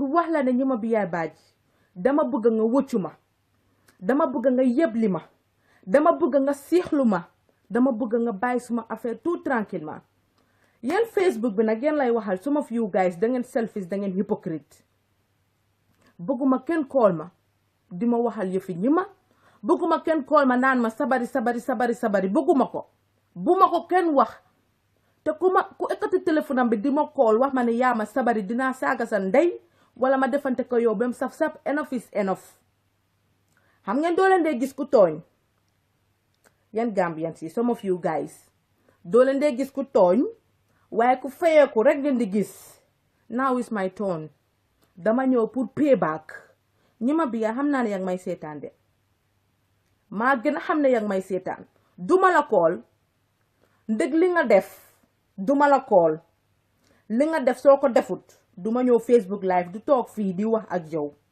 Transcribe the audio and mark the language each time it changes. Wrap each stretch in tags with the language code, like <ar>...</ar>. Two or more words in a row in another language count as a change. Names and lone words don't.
<wo>wax la ne ñi ma bi yaay bàjji dama bëgg nga wëccu ma dama bëgg nga yebli ma dama bëgg nga siixlu ma dama bëgg nga bàyyi suma affaire</wo> <fr>tout tranquillement</fr> <wo>yéen Facebook bi nag yéen lay waxal</wo> <en>some of you guys</en> <wo>da ngeen selfish da ngeen hypocrite bëgguma kenn kool ma di ma waxal yëfi ñi ma bëgguma kenn kool ma naan ma sabari bëgguma ko bu ma ko kenn wax te ku ekkati téléphone am bi di ma kool wax ma ne yaa ma sabari dinaa saaga sa ndey wala ma defante ko yow bem saf</wo> <en>enough is enough</en> <wo>xam ngeen doo leen dee gis ku tooñ yan Gambians yi some</wo> <en>of you guys</en> <wo>doo leen dee gis ku tooñ waaye ku fayeeku rek ngeen di gis</wo> <en>now is my turn</en> <wo>dama ñëw pour payback ñi ma bi yaa xam naa ne yaa ngi may seetaan de maa gën a xam ne yaa ngi may seetaan duma la kool ndëg li nga def duma la kool li nga def soo ko defut duma ñëw Facebook live du toog fii di wax ak yow</wo>